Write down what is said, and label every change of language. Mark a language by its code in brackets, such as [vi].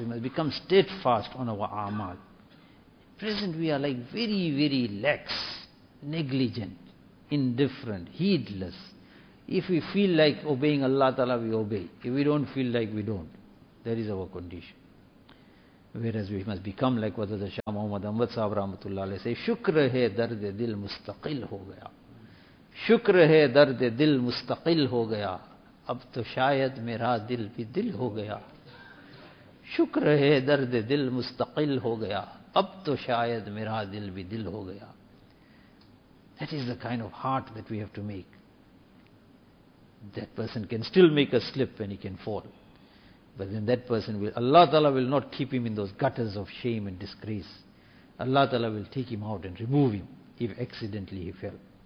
[en] We must become steadfast on our amal. At present we are like very, very lax, negligent, indifferent, heedless. If we feel like obeying Allah Ta'ala, we obey. If we don't feel like, we don't. That is our condition. Whereas we must become like what the Shah Muhammad Ahmad Sahib Rahmatullah Alayhi say, [ur] shukr hai dard dil mustaqil ho gaya. Shukr hai dard dil mustaqil ho gaya. اب تو شاید میرا دل بھی دل ہو گیا شکر ہے درد دل مستقل ہو گیا اب تو شاید میرا دل بھی دل ہو گیا. [en] That is the kind of heart that we have to make. That person can still make a slip and he can fall. But then that person will, Allah Ta'ala will not keep him in those gutters of shame and disgrace. Allah Ta'ala will take him out and remove him if accidentally he fell.